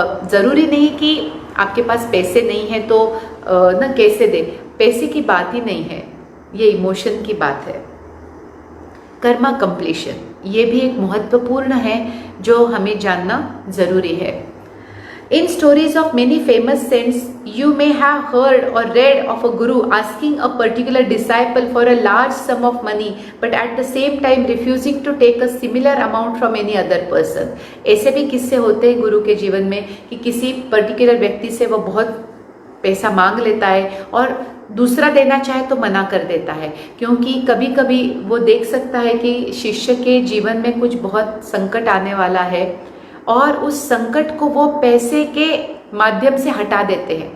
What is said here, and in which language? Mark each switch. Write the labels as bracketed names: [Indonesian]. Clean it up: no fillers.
[Hindi] ज़रूरी नहीं कि आपके पास पैसे नहीं है तो ना कैसे दे, पैसे की बात ही नहीं है, ये इमोशन की बात है। कर्मा कंप्लीशन, ये भी एक महत्वपूर्ण है जो हमें जानना ज़रूरी है। [English] In stories of many famous saints, you may have heard or read of a guru asking a particular disciple for a large sum of money, but at the same time refusing to take a similar amount from any other person. [Hindi] ऐसे भी किस्से होते हैं गुरु के जीवन में कि किसी पर्टिकुलर व्यक्ति से वो बहुत पैसा मांग लेता है और दूसरा देना चाहे तो मना कर देता है, क्योंकि कभी कभी वो देख सकता है कि शिष्य के जीवन में कुछ बहुत संकट आने वाला है और उस संकट को वो पैसे के माध्यम से हटा देते हैं।